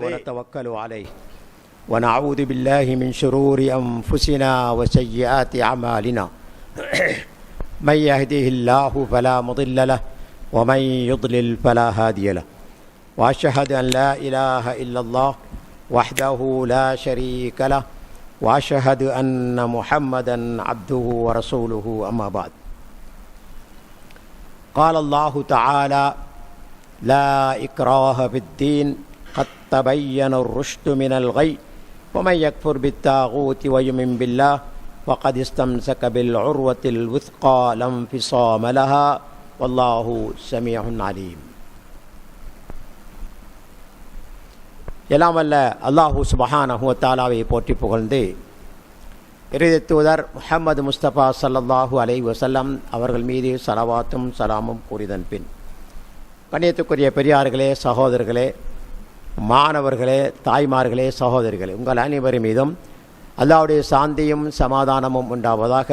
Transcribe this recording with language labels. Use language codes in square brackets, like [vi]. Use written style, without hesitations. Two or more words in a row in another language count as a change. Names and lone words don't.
[ar] و نتوكل عليه و نعوذ بالله من شرور أنفسنا و سيئات أعمالنا من يهده الله فلا مضل له و من يضلل فلا هادي له و أشهد أن لا إله إلا الله وحده لا شريك له وأشهد أن محمدا عبده ورسوله أما بعد. قال الله تعالى: لا إكراه في الدين قد تبين الرشد من الغي ومن يكفر بالطاغوت ويؤمن بالله فقد استمسك بالعروة الوثقى لا انفصام لها والله سميع عليم. [ta] எல்லாம் வல்ல [ar] الله سبحانه و تعالى [ta] போற்றி புகழ்ந்து இறுதி தூதர் முஹம்மது முஸ்தபா [ar] صلى الله عليه وسلم [ta] அவர்கள் மீது ஸலவாத்தும் சலாமும் கூறிதன் பின், கண்ணியத்துக்குரிய பெரியார்களே, சகோதரர்களே, மாணவர்களே, தாய்மார்களே, சகோதரிகளே, உங்கள் அனைவரும் மீதும் அல்லாஹ்வுடைய சாந்தியும் சமாதானமும் உண்டாவதாக.